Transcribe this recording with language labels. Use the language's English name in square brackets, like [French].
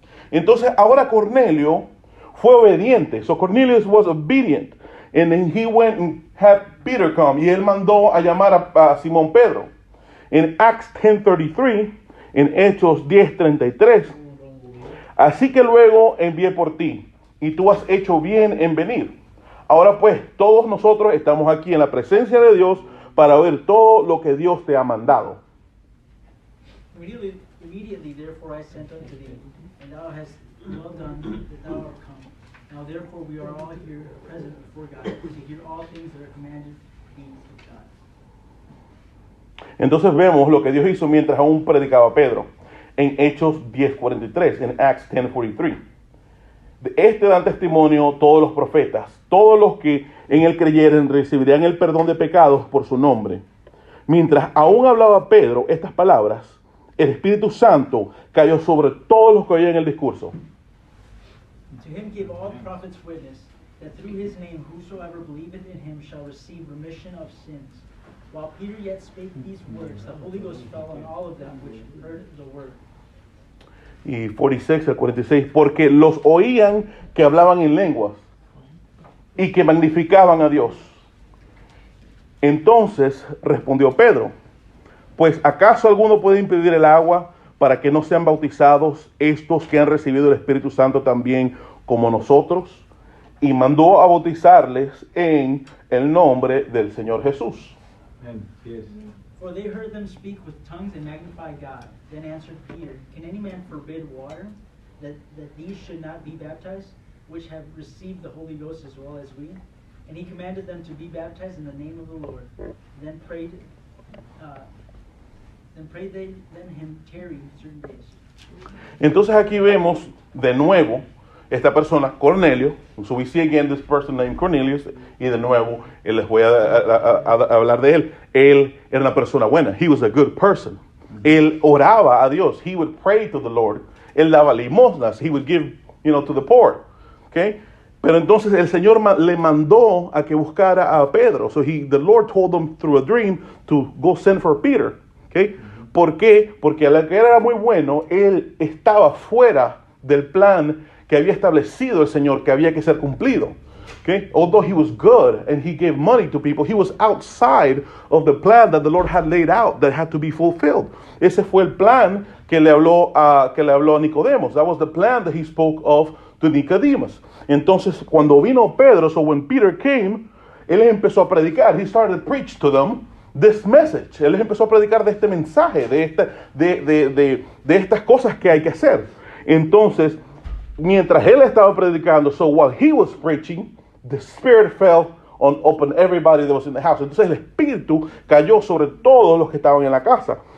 [Spanish] Entonces ahora Cornelio fue obediente. [English] So Cornelius was obedient. And then he went and had Peter come. [Spanish] Y él mandó a llamar a Simón Pedro. En Acts 10:33, en Hechos 10:33. Así que luego envié por ti, y tú has hecho bien en venir. Ahora pues, todos nosotros estamos aquí en la presencia de Dios para ver todo lo que Dios te ha mandado. [English] Immediately therefore I sent unto thee, and thou hast well done that thou art come. Now therefore we are all here present before God, to hear all things that are commanded thee of God. [Spanish] Entonces vemos lo que Dios hizo mientras aún predicaba Pedro en Hechos 10:43, en Acts 10:43. De este dan testimonio todos los profetas, todos los que en él creyeren recibirían el perdón de pecados por su nombre. Mientras aún hablaba Pedro estas palabras, el Espíritu Santo cayó sobre todos los que oían el discurso. [English] To him give all prophets witness that through his name whosoever believeth in him shall receive remission of sins. While Peter yet spake these words, the Holy Ghost fell on all of them which heard the word. [Spanish] Y 46 al 46, porque los oían que hablaban en lenguas y que magnificaban a Dios. Entonces respondió Pedro, pues ¿acaso alguno puede impedir el agua para que no sean bautizados estos que han recibido el Espíritu Santo también como nosotros? Y mandó a bautizarles en el nombre del Señor Jesús. [English] Amen. Yes. For they heard them speak with tongues and magnify God. Then answered Peter, Can any man forbid water, that these should not be baptized, which have received the Holy Ghost as well as we? And he commanded them to be baptized in the name of the Lord. Then prayed they him tarry certain days. [Spanish] Entonces aquí vemos de nuevo esta persona, Cornelio. [English] So we see again this person named Cornelius. [Spanish] Y de nuevo, les voy a hablar de él. Él era una persona buena. [English] He was a good person. [Spanish] Él oraba a Dios. [English] He would pray to the Lord. [Spanish] Él daba limosnas. [English] He would give, to the poor. Okay? [Spanish] Pero entonces el Señor le mandó a que buscara a Pedro. [English] So the Lord told them through a dream to go send for Peter. [Spanish] Okay? ¿Por qué? Porque al que era muy bueno, él estaba fuera del plan que había establecido el Señor, que había que ser cumplido. [English] Okay? Although he was good and he gave money to people, he was outside of the plan that the Lord had laid out that had to be fulfilled. [Spanish] Ese fue el plan que le habló a Nicodemos. [English] That was the plan that he spoke of to Nicodemus. [Spanish] Entonces, cuando vino Pedro, [English] so when Peter came, [Spanish] él empezó a predicar. [English] He started to preach to them this message. [Spanish] Él les empezó a predicar de este mensaje, de estas cosas que hay que hacer. Entonces, mientras él estaba predicando, [English] so while he was preaching, the Spirit fell upon everybody that was in the house. [Spanish] Entonces el Espíritu cayó sobre todos los que estaban en la casa.